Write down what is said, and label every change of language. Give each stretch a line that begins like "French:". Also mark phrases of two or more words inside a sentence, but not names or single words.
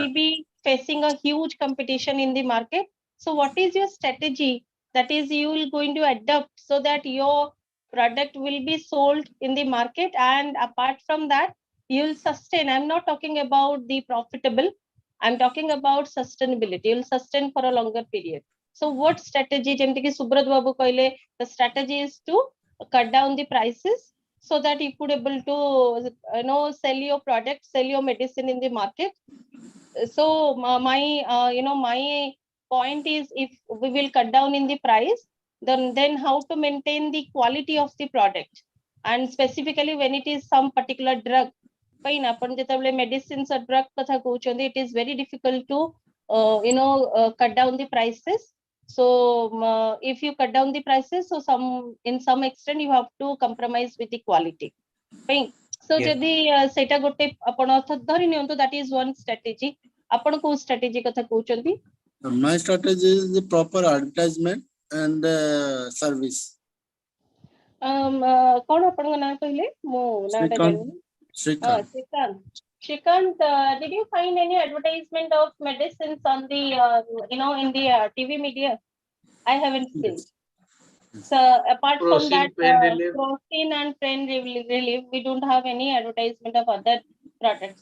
English: will be facing a huge competition in the market. So what is your strategy that is you will going to adopt so that your product will be sold in the market, and apart from that you will sustain. I'm not talking about the profitable, I'm talking about sustainability. You will sustain for a longer period. So what strategy,
Odia: ଯେମିତି କି ସୁବ୍ରତ ବାବୁ କହିଲେ,
English: the strategy is to cut down the prices so that you could able to sell your product, sell your medicine in the market. So my point is, if we will cut down in the price, then how to maintain the quality of the product, and specifically when it is some particular drug. Fine, upon the medicines or drug
Odia: କଥା କହୁଛନ୍ତି,
English: it is very difficult to cut down the prices. So if you cut down the prices, so in some extent you have to compromise with the quality. Fine. So Yes.
Odia: ଯଦି ସେଇଟା ଗୋଟେ ଆପଣ ଧରି ନିଅନ୍ତୁ,
English: that is one strategy.
Odia: ଆପଣ କୋଉ strategy କଥା କହୁଛନ୍ତି?
English: My strategy is the proper advertisement and service.
Odia: କଣ ଆପଣଙ୍କ ନାଁ କହିଲେ? ମୁଁ ନାଁଟା ଜାଣିନି.
English: Shrikant. Shrikant, did you find any advertisement of medicines on the in the TV media? I haven't seen. Yes. So apart from Protein, that, pain relief. protein and pain relief, we don't have any advertisement of other products.